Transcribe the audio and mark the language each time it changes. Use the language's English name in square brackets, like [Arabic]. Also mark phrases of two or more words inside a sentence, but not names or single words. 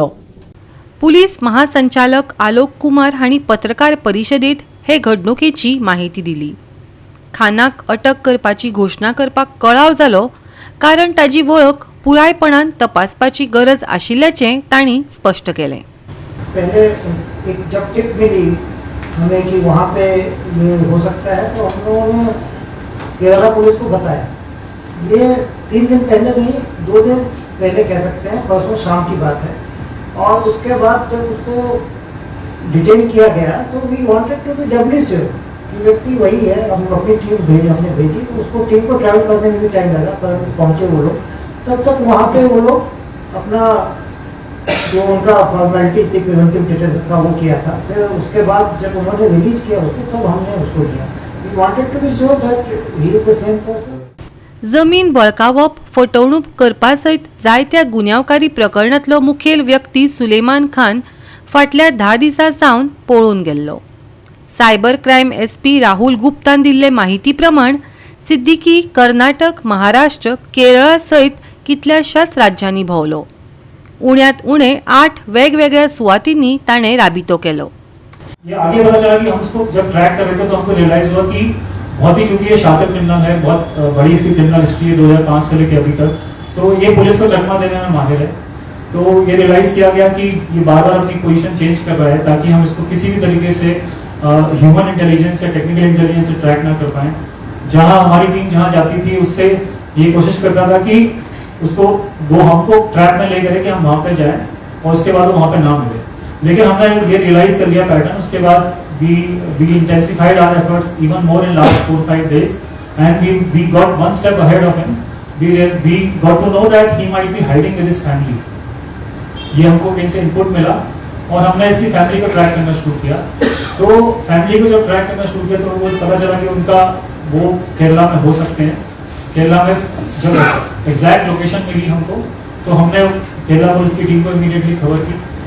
[Konkani] पुलीस महासंचालक आलोक कुमार हांणी पत्रकार परिशदेंत हे घडणुकेची माहिती दिली. खानाक अटक करपाची घोशणा करपाक कळाव जालो कारण ताजी वळख पुरायपणान तपासपाची गरज आशिल्ल्याचें तांणी स्पश्ट केलें. [Hindi] पहले एक जब टिप मिली हमें कि वहाँ पे ये हो सकता है तो हम लोगों ने केरला पुलिस को बताया. ये 3 दिन पहले नहीं, 2 दिन पहले कह सकते हैं, परसों शाम की बात है. और उसके बाद जब उसको डिटेन किया गया तो [English] we wanted to be doubly sure [Hindi] कि व्यक्ति वही है. हम अपनी टीम हमने भेजी तो उसको टीम को ट्रैवल करने में भी टाइम लगा, पर पहुँचे वो लोग. तब तक वहाँ पे वो लोग अपना जो उनका फॉर्मेलिटी थी [English] preventive detention [Hindi] का वो किया था. फिर उसके बाद जब उन्होंने रिलीज किया उसको तब हमने उसको लिया. [English] we wanted to be sure that he is the same person. [Konkani] जमीन बळकावप, फटवणूक करपा सयत जायत्या गुन्यांवकारी प्रकरणांतलो मुखेल व्यक्ती सुलेमान खान फाटल्या 10 दिसां सावन पळून गेल्लो. [English] cyber crime [Konkani] SP राहुल गुप्तान दिल्ले माहिती प्रमाण सिद्दीकी कर्नाटक, महाराष्ट्र, केरळा सयत कितल्याशाच राज्यांनी भोंवलो. उण्यात उणे 8 वेगवेगळ्या सुवातींनी ताणें राबितो केलो. [Hindi] ये आगे पता चला कि हम इसको जब ट्रैक कर रहे थे तो हमको रियलाइज हुआ कि बहुत ही चूंकि ये शातिर क्रिमिनल है, बहुत बड़ी इसकी [English] criminal history [Hindi] है 2005 से लेकर अभी तक, तो ये पुलिस को चकमा देने में माहिर है. तो ये रियलाइज किया गया कि ये बार-बार अपनी पोजीशन चेंज कर रहा है ताकि हम इसको किसी भी तरीके से [English] human intelligence [Hindi] या [English] technical intelligence [Hindi] से ट्रैक ना कर पाए. जहां हमारी टीम जहां जाती थी उससे ये कोशिश करता था कि उसको वो हमको ट्रैक में ले गए कि हम वहां पे जाएं और उसके बाद वो वहां पे ना मिले. लेकिन हमने ये रियलाइज कर लिया पैटर्न. उसके बाद [English] we intensified our efforts even more in last 4-5 days and we got one step ahead of him. We got to know that he might be hiding with his family. [Hindi] ये हमको कहीं से इनपुट मिला और हमने इसकी फैमिली को ट्रैक करना शुरू किया. तो फैमिली को जब ट्रैक करना शुरू किया तो वो पता चला कि उनका वो केरला में हो सकते हैं. केरला में जब [English] exact location [Hindi] मिली हमको तो हमने केरला पुलिस की टीम को इमीडिएटली खबर की.